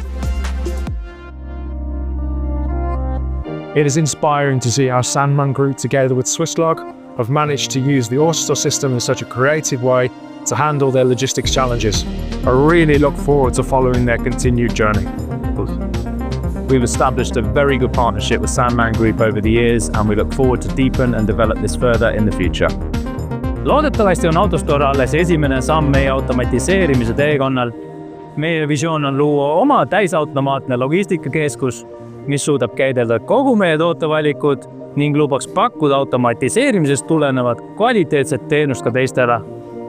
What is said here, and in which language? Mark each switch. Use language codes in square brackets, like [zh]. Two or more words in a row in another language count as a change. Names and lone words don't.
[en] It is inspiring to see how Sandman Group, together with Swisslog, have managed to use the AutoStore system in such a creative way to handle their logistics challenges. I really look forward to following their continued journey. We've established a very good partnership with Sandman Group over the years, and we look forward to deepen and develop this further in the future. [et] Loodetavasti on AutoStore alles esimene samm meie automatiseerimise teekonnal. Meie visioon on luua oma täisautomaatne logistikakeskus, mis suudab käidelda kogu meie tootevalikud ning lubaks pakkuda automatiseerimisest tulenevat kvaliteetset teenust ka teistele.